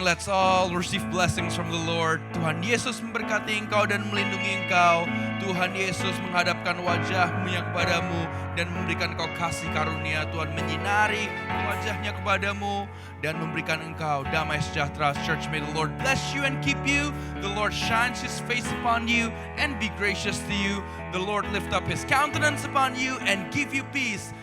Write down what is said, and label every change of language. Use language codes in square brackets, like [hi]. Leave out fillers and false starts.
[en] Let's all receive blessings from the Lord. [id] Tuhan Yesus memberkati engkau dan melindungi engkau. Tuhan Yesus menghadapkan wajahnya kepadamu dan memberikan engkau kasih karunia. Tuhan menyinari wajahnya kepadamu dan memberikan engkau damai sejahtera. [en] Church, may the Lord bless you and keep you. The Lord shines His face upon you and be gracious to you. The Lord lift up His countenance upon you and give you peace.